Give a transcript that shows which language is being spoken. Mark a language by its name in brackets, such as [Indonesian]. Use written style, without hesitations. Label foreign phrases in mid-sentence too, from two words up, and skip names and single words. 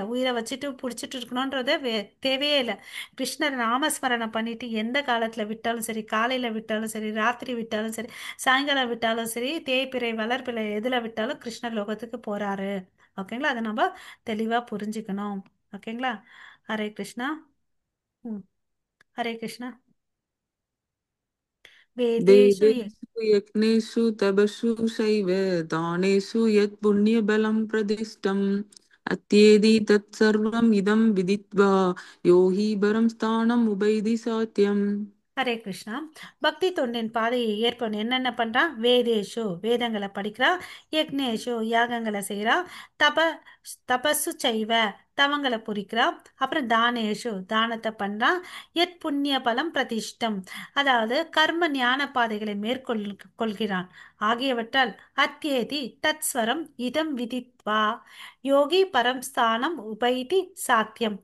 [Tamil] உயிரை வச்சுட்டு பிடிச்சிட்டு இருக்கணும்ன்றத தேவையே இல்லை. கிருஷ்ணர் நாமஸ்மரணம் பண்ணிட்டு எந்த காலத்துல விட்டாலும் சரி, காலையில விட்டாலும் சரி, ராத்திரி விட்டாலும் சரி, சாயங்காலம் விட்டாலும் சரி, தேய்பிறை வளர்பிறை எதுல விட்டாலும் கிருஷ்ணர் லோகத்துக்கு போறாரு. ஓகேங்களா? அதை நம்ம தெளிவா புரிஞ்சுக்கணும். ஓகேங்களா? ஹரே கிருஷ்ணா. ம். ஹரே கிருஷ்ணா. வேதேஷு [Sanskrit] वेदेषु यज्ञेषु तपसु चैव दानेषु यत् पुण्यबलं प्रतिष्ठम् अत्येति तत्सर्वम् इदं विदित्वा यो हि परं स्थानम् उपैति सात्यम्. [Tamil] ஹரே கிருஷ்ணா. பக்தி தொண்டின் பாதையை ஏற்பவன் என்னென்ன பண்றான், வேதேஷு வேதங்களை படிக்கிறான், யக்னேஷு யாகங்களை செய்யறான், தப தபசு செய்வ தவங்களை புரிக்கிறான், அப்புறம் தானேஷு தானத்தை பண்றான், [Sanskrit] यत् पुण्य फलम् प्रतिष्ठम्, [Tamil] அதாவது கர்ம ஞான பாதைகளை கொள்கிறான் ஆகியவற்றால் [Sanskrit] अत्येति तत्सर्वम् इदम् विदित्वा योगी परम्स्थानम् उपैति साद्यम्.